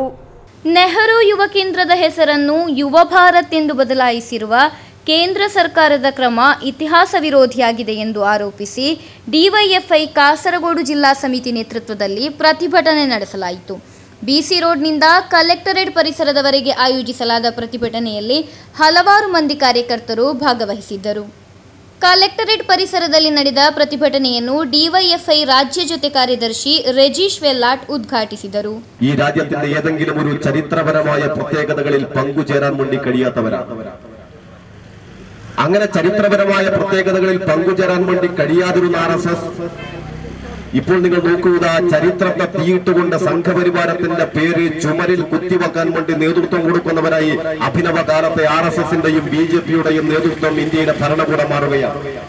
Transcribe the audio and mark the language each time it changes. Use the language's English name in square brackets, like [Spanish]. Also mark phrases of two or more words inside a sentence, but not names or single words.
[Kannada] ನೆಹರು ಯುವ ಕೇಂದ್ರದ ಹೆಸರನ್ನು ಯುವ ಭಾರತ್ ಎಂದು ಬದಲಾಯಿಸಿರುವ ಕೇಂದ್ರ ಸರ್ಕಾರದ ಕ್ರಮ ಇತಿಹಾಸ ವಿರೋಧಿಯಾಗಿದೆ ಎಂದು ಆರೋಪಿಸಿ ಡಿವೈಎಫ್ಐ ಕಾಸರಗೋಡು ಜಿಲ್ಲಾ ಸಮಿತಿ ನೇತೃತ್ವದಲ್ಲಿ ಪ್ರತಿಭಟನೆ ನಡೆಸಲಾಯಿತು. ಬಿಸಿ ರೋಡ್ನಿಂದ ಕಲೆಕ್ಟರೇಟ್ ಪರಿಸರದವರೆಗೆ ಆಯೋಜಿಸಲಾದ ಪ್ರತಿಭಟನೆಯಲ್ಲಿ ಹಲವಾರು ಮಂದಿ ಕಾರ್ಯಕರ್ತರು ಭಾಗವಹಿಸಿದ್ದರು. ಕಲೆಕ್ಟರೇಟ್ ಪರಿಸರದಲ್ಲಿ ನಡೆದ ಪ್ರತಿಭಟನೆಯನ್ನು ಡಿವೈಎಫ್ಐ ರಾಜ್ಯ ಜೊತೆ ಕಾರ್ಯದರ್ಶಿ രജീഷ് വെള്ളാട്ട് ഉദ്ഘാಟಿಸಿದರು. [Malayalam] ഈ രാജ്യത്തിന്റെ ഏതെങ്കിലും ഒരു ചരിത്രപരമായ പ്രത്യേകതകളിൽ പങ്കുചേരാൻ വേണ്ടി കഴിയാത്തവരാണ്. അങ്ങനെ ചരിത്രപരമായ പ്രത്യേകതകളിൽ പങ്കുചേരാൻ വേണ്ടി കഴിയാതിരുന്ന RSS ഇപ്പോൾ നിങ്ങൾ നോക്കുക, ചരിത്രത്തെ തീയിട്ടുകൊണ്ട് സംഘപരിവാരത്തിന്റെ പേര് ചുമരിൽ കുത്തിവെക്കാൻ വേണ്ടി നേതൃത്വം കൊടുക്കുന്നവരായി അഭിനവ കാലത്തെ RSSന്റെയും BJPയുടെയും നേതൃത്വം ഇന്ത്യയുടെ ഭരണകൂടം മാറുകയാണ്.